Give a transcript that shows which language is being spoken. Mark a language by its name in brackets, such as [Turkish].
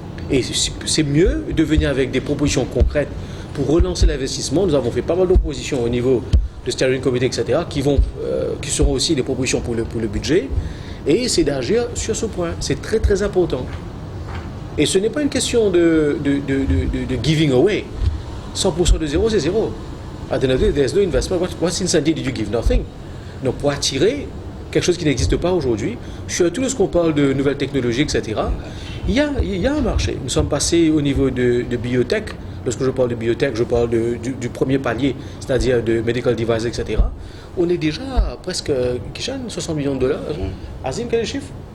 [French] Et c'est mieux de venir avec des propositions concrètes pour relancer l'investissement. Nous avons fait pas mal d'oppositions au niveau de steering committee, etc., qui seront aussi des propositions pour le budget. Et c'est d'agir sur ce point. C'est très, très important. Et ce n'est pas une question de [English] giving away. [French] 100% de zéro, c'est zéro. [English] At the end of the day, there's no investment. What incentive did you give? Nothing. [French] Donc, pour attirer quelque chose qui n'existe pas aujourd'hui, surtout lorsqu'on parle de nouvelles technologies, etc., il y a un marché. Nous sommes passés au niveau de biotech. Lorsque je parle de biotech, je parle du premier palier, c'est-à-dire de medical devices, etc. On est déjà presque, Kishan, 60 millions de dollars. Azim, quel est le chiffre?